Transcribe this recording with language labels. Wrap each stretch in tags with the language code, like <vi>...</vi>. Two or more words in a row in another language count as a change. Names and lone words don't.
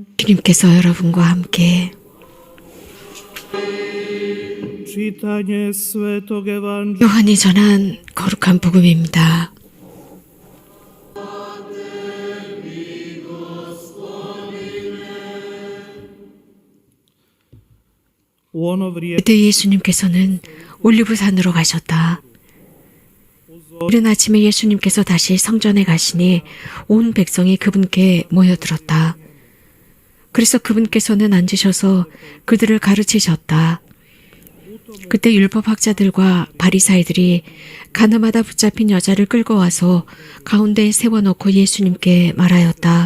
<ko>주님께서 여러분과 함께</ko> <hr>Čitanje Svetog Evanđelja</hr> <ko>요한이 전한 거룩한 복음입니다.</ko> <hr>u ono vrijeme</hr> <ko>그때 예수님께서는 올리브산으로 가셨다. 이른 아침에 예수님께서 다시 성전에 가시니 온 백성이 그분께 모여들었다. 그래서 그분께서는 앉으셔서 그들을 가르치셨다. 그때 율법학자들과 바리사이들이 가늠하다 붙잡힌 여자를 끌고 와서 가운데에 세워놓고 예수님께 말하였다.</ko>